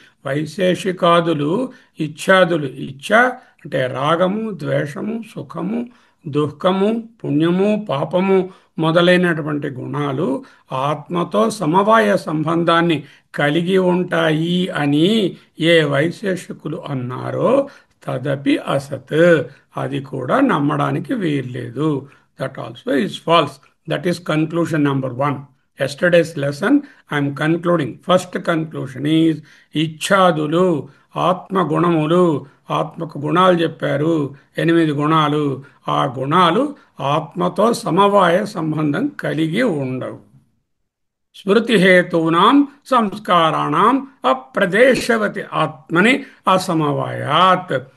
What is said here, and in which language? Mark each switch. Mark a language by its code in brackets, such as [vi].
[te] వైశేషికాదులు, ఇచ్ఛాదులు, ఇచ్ఛ అంటే రాగము, ద్వేషము, సుఖము, దుఃఖము, పుణ్యము, పాపము మొదలైనటువంటి గుణాలు ఆత్మతో సమవాయ సంబంధాన్ని కలిగి ఉంటాయి అని ఏ వైశేషికులు అన్నారో తదపి అసత్, అది కూడా నమ్మడానికి వీల్లేదు. [en] That also is false. That is conclusion number 1. Yesterday's lesson, I am concluding. First conclusion is [te] ఇచ్ఛాదులు, ఆత్మ గుణములు. ఆత్మకు గుణాలు చెప్పారు, 8 గుణాలు. ఆ గుణాలు ఆత్మతో సమవాయ సంబంధం కలిగి ఉండవు. [sa] స్మృతిహేతూనాం సంస్కారాణం అప్రదేశవతి ఆత్మని అసమవాయాత్.